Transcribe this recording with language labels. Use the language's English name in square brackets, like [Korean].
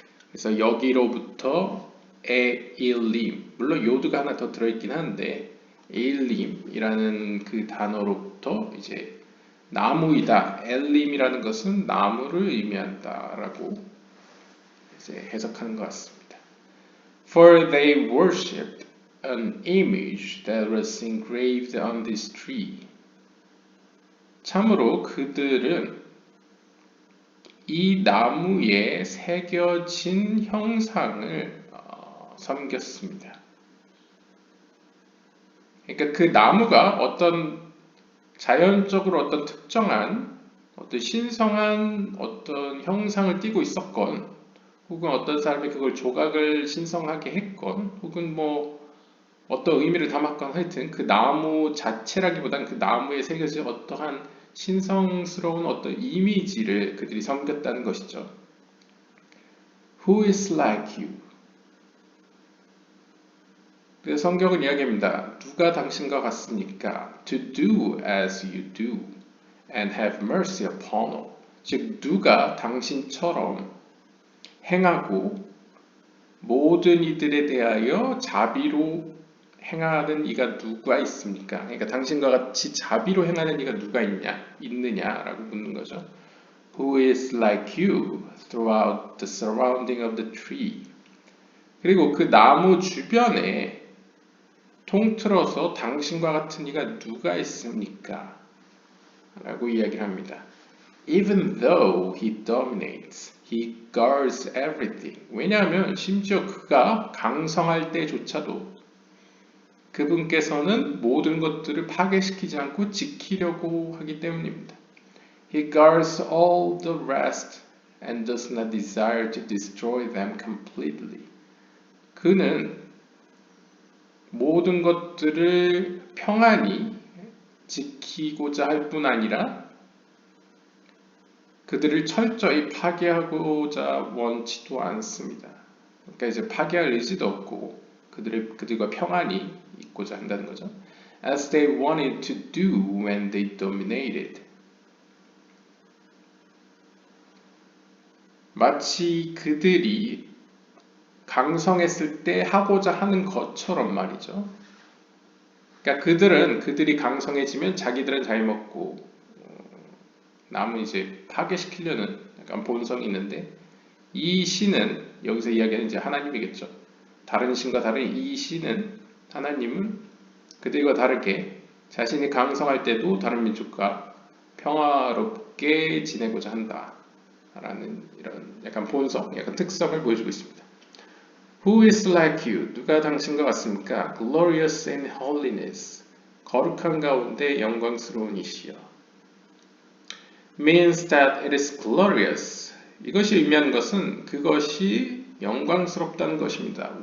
[Korean] 그래서 여기로부터 에일림, 물론 요드가 하나 더 들어있긴 한데 에일림이라는 그 단어로부터 이제 나무이다. 엘림이라는 것은 나무를 의미한다라고 이제 해석하는 것 같습니다. [English] For they worshipped an image that was engraved on this tree. [Korean] 참으로 그들은 이 나무에 새겨진 형상을 섬겼습니다. 그러니까 그 나무가 어떤 자연적으로 어떤 특정한 어떤 신성한 어떤 형상을 띠고 있었건 혹은 어떤 사람이 그걸 조각을 신성하게 했건 혹은 뭐 어떤 의미를 담았건 하여튼 그 나무 자체라기보다는 그 나무에 새겨진 어떠한 신성스러운 어떤 이미지를 그들이 섬겼다는 것이죠. [English] Who is like you? [Korean] 그래서 성경은 이야기합니다. 누가 당신과 같습니까? [English] To do as you do and have mercy upon all. [Korean] 즉 누가 당신처럼 행하고 모든 이들에 대하여 자비로 행하는 이가 누가 있습니까? 그러니까 당신과 같이 자비로 행하는 이가 누가 있느냐라고 묻는 거죠. [English] Who is like you throughout the surrounding of the tree? [Korean] 그리고 그 나무 주변에 통틀어서 당신과 같은 이가 누가 있습니까? 라고 이야기를 합니다. [English] Even though he dominates, he guards everything. [Korean] 왜냐하면 심지어 그가 강성할 때조차도 그분께서는 모든 것들을 파괴시키지 않고 지키려고 하기 때문입니다. [English] He guards all the rest and does not desire to destroy them completely. [Korean] 그는 모든 것들을 평안히 지키고자 할 뿐 아니라 그들을 철저히 파괴하고자 원치도 않습니다. 그러니까 이제 파괴할 의지도 없고 그들과 평안히 있고자 한다는 거죠. [English] As they wanted to do when they dominated. [Korean] 마치 그들이 강성했을 때 하고자 하는 것처럼 말이죠. 그러니까 그들이 강성해지면 자기들은 잘 먹고 남은 이제 파괴시키려는 약간 본성이 있는데 이 신은 여기서 이야기하는 이제 하나님이겠죠. 다른 신과 다른 이 신은 하나님은 그들과 다르게 자신이 강성할 때도 다른 민족과 평화롭게 지내고자 한다라는 이런 약간 본성, 약간 특성을 보여주고 있습니다. [English] Who is like you? [Korean] 누가 당신과 같습니까? [English] Glorious in holiness. [Korean] 거룩한 가운데 영광스러운 이시여. [English] Means that it is glorious. [Korean] 이것이 의미하는 것은 그것이 영광스럽다는 것입니다.